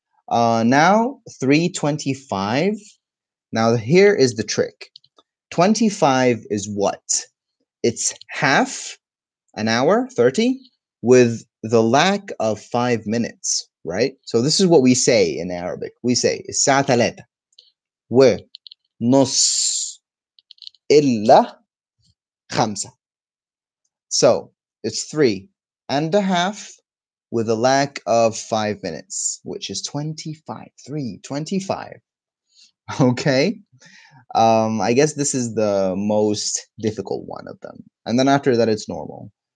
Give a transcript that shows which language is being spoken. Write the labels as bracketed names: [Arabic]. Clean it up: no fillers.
[English] Now, 3:25. Now, here is the trick. 25 is what? It's half an hour, 30, with the lack of 5 minutes, right? So this is what we say in Arabic. [Arabic] We say الساعة 3 ونص إلا 5. [English] So it's 3.5 with a lack of 5 minutes, which is 25. 3:25. Okay. I guess this is the most difficult one of them. And then after that, it's normal.